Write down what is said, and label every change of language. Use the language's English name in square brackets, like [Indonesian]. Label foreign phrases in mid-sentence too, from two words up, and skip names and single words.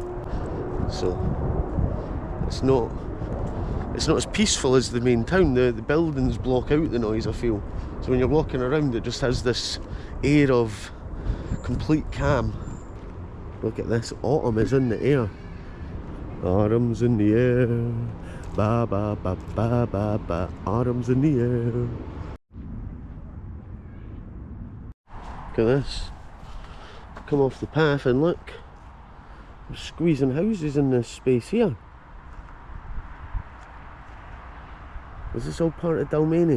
[English] So it's not as peaceful as the main town. The buildings block out the noise, I feel. So when you're walking around, it just has this air of complete calm. Look at this, autumn is in the air. Autumn's in the air. Ba ba ba ba ba ba. Autumn's in the air. Look at this. Come off the path and look. We're squeezing houses in this space here. Is this all part of Dalmeny?